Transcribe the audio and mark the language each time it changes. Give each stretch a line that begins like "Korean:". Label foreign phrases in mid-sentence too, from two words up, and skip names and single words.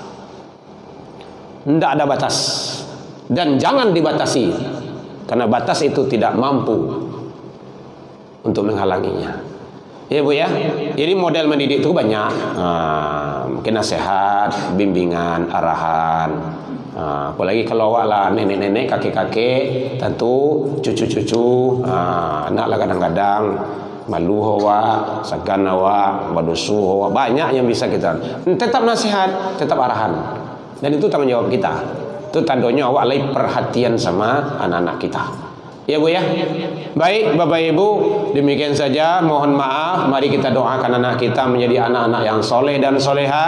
Indonesian: Tidak ada batas. Dan jangan dibatasi. Karena batas itu tidak mampu untuk menghalanginya. Ya Bu ya. Jadi model mendidik itu banyak. Mungkin nasihat, bimbingan, arahan. Apalagi kalau awak lah nenek-nenek, kakek-kakek, tentu cucu-cucu, anak lah kadang-kadang malu awak, segan awak, badusu awak, banyak yang bisa kita. Tetap nasihat, tetap arahan. Dan itu tanggung jawab kita. Itu tandanya awak lagi perhatian sama anak-anak kita. Ya Bu ya. Baik Bapak Ibu, demikian saja. Mohon maaf. Mari kita doakan anak kita menjadi anak-anak yang soleh dan soleha.